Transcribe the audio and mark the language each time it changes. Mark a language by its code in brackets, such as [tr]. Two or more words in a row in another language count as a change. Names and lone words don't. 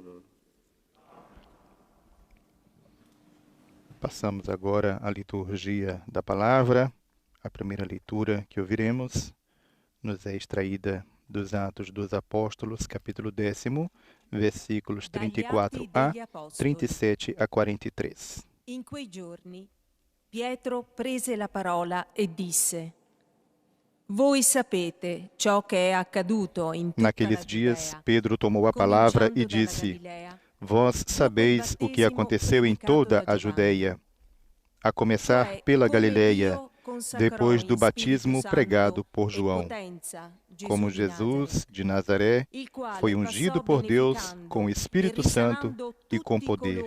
[pt] Passamos agora à liturgia da palavra. A primeira leitura que ouviremos nos é extraída dos Atos dos Apóstolos, capítulo 10, versículos 34a, 37 a 43. [it] In quei giorni Pietro prese la parola e disse: Voi sapete ciò che è accaduto in tutta [pt] Naqueles dias, Pedro tomou a palavra e disse: Vós sabeis o que aconteceu em toda a Judeia, a começar pela Galileia, depois do batismo pregado por João, como Jesus de Nazaré foi ungido por Deus com o Espírito Santo e com poder.